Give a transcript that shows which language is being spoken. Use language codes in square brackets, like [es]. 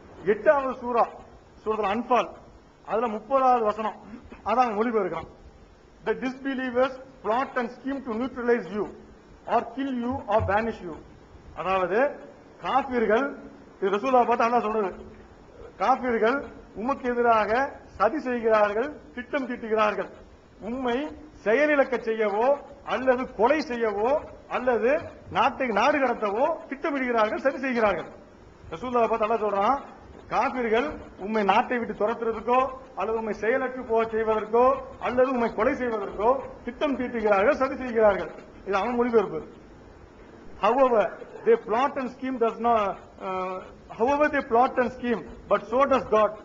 [ta] 8வது சூரத்துல அன்பால், அதுல 30வது வசனம். அதான் மொழிபெயர்க்கிறான். [en] The disbelievers plot and scheme to neutralize you or kill you or banish you. [ta] அதாவது காபிர்கள், இது ரசூலா பார்த்து அல்லாஹ் சொல்றது, காபிர்கள் உமக்கு எதிராக சதி செய்கிறார்கள், திட்டம் தீட்டுகிறார்கள். உம்மை செயலிழக்க செய்யவோ அல்லது கொலை செய்யவோ அல்லது நாடு கடத்தவோ திட்டமிடுகிறார்கள், சதி செய்கிறார்கள். ரசூலுல்லாஹ் பார்த்து அல்லாஹ் சொல்றான், காபிர்கள் உம்மை நாட்டை விட்டு துரத்துறதுக்கோ அல்லது உம்மை செயலற்று போக செய்வதற்கோ அல்லது உம்மை கொலை செய்வதற்கோ திட்டம் தீட்டுகிறார்கள், சதி செய்கிறார்கள். இது அவன் மொழிபெயர்ப்பு. [en] However, they plot and scheme does not. However, they plot and scheme, but so does God.